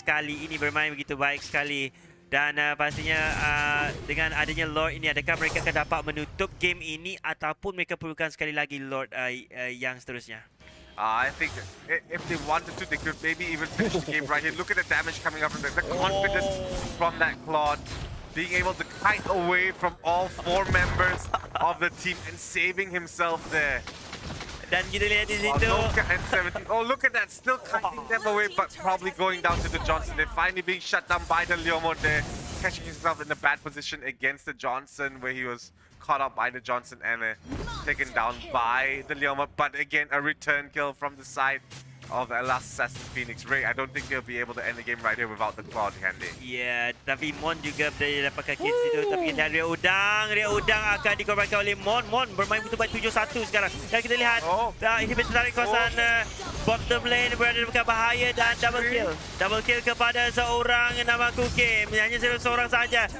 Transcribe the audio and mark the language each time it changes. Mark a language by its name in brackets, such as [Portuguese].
[Malay] Kali ini bermain begitu baik sekali. Dan pastinya dengan adanya Lord ini, adakah mereka akan dapat menutup game ini ataupun mereka perlukan sekali lagi Lord yang seterusnya? [English] I think if they wanted to, they could maybe even finish the game right here. Look at the damage coming up from the confidence from that Claude. Being able to kite away from all 4 members of the team and saving himself there. [Malay] Dan kita lihat di situ. [English] And 17. Oh, look at that. Still kiting them away, but probably going down to the Johnson. They're finally being shut down by the Leomon there. Catching himself in a bad position against the Johnson, where he was caught up by the Johnson and taken down by the Leomon. But again, a return kill from the side of the Last Assassin Phoenix. Ray, I don't think they'll be able to end the game right here without the Cloud, can they? [Malay] Ya, tapi Mon juga berjaya dapatkan kill situ. Tapi dari Ria Udang akan dikorbankan oleh Mon. Mon bermain betul baik 7-1 sekarang. Dan kita lihat ini tertarik kawasan bottom lane, berada dalam bahaya dan double kill. Double kill kepada seorang nama Kukim. Hanya seorang saja.